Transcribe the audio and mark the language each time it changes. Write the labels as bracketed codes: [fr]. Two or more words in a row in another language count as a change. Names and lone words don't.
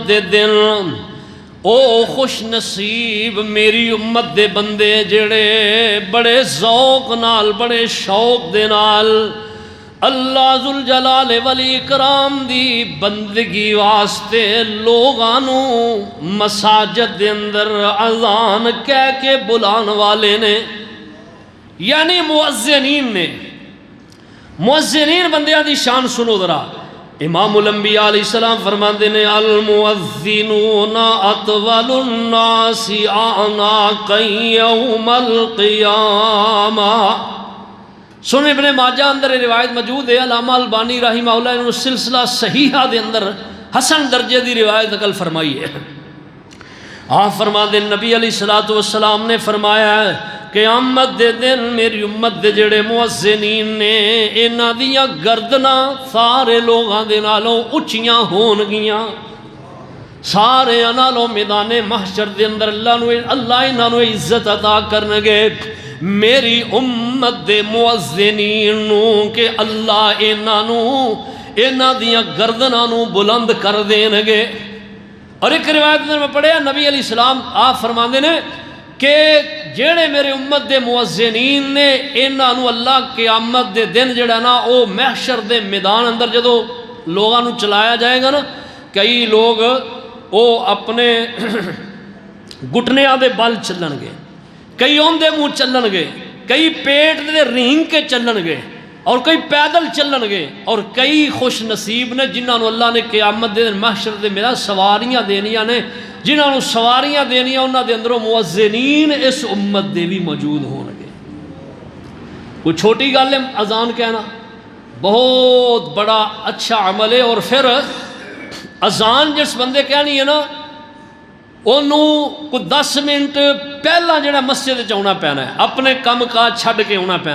[pa] دے دن او خوش نصیب میری امت دے بندے جڑے بڑے ذوق نال بڑے شوق دے نال اللہ ذوالجلال والاکرام دی بندگی واسطے لوگانو مساجد دے اندر اذان کہہ کے بلان والے نے، یعنی مؤذنین نے۔ مؤذنین بندیاں دی شان سنو ذرا، امام الانبیاء [ar] علیہ السلام [pa] فرماندے نے [ar] المؤذنون اطول الناس اعناقا یوم القیامہ۔ [pa] سن ابن ماجہ اندر روایت موجود ہے، علامہ البانی [ar] رحمہ اللہ [pa] نے سلسلہ صحیحہ دے اندر حسن درجے دی روایت نقل فرمائی ہے۔ آپ فرماندے نبی [ar] علیہ السلام [pa] نے فرمایا ہے قیامت دے دن میری امت دے جڑے مؤذنین نے انہاں دیاں گردناں سارے لوگاں دے نالوں اچھیاں ہون گیاں، سارے نالوں میدان محشر دے اندر اللہ انہاں نو عزت عطا کرنگے میری امت دے مؤذنین نو کہ اللہ انہاں دیاں گردناں نو بلند کر دینگے۔ [ur] اور ایک روایت میں [pa] پڑھیا نبی [ar] علیہ السلام [pa] آپ فرماندے نے کہ جڑے میرے امت دے مؤذنین نے انہاں نو اللہ قیامت دے دن جڑا نا او محشر دے میدان اندر جدو لوگاں نو چلایا جائے گا نا، کئی لوگ او اپنے گھٹنیاں دے بل چلن گے، کئی اوندے منہ چلن گے، کئی پیٹ دے رینگ کے چلن گے، اور کئی پیدل چلن گے، اور کئی خوش نصیب نے جنہاں نو اللہ نے قیامت دے دن محشر دے میرا سواریاں دینیاں نے، جنہاں نو سواریاں دینیاں انہاں دے اندروں مؤذنین اس امت دے بھی موجود ہون گے۔ کوئی چھوٹی گل ہے اذان کہنا، بہت بڑا اچھا عمل ہے۔ اور پھر اذان جس بندے کہنی ہے نا انہوں کو 10 منٹ پہلا جڑا مسجد آنا پینا ہے، اپنے کم کاج چھڈ کے آنا پینا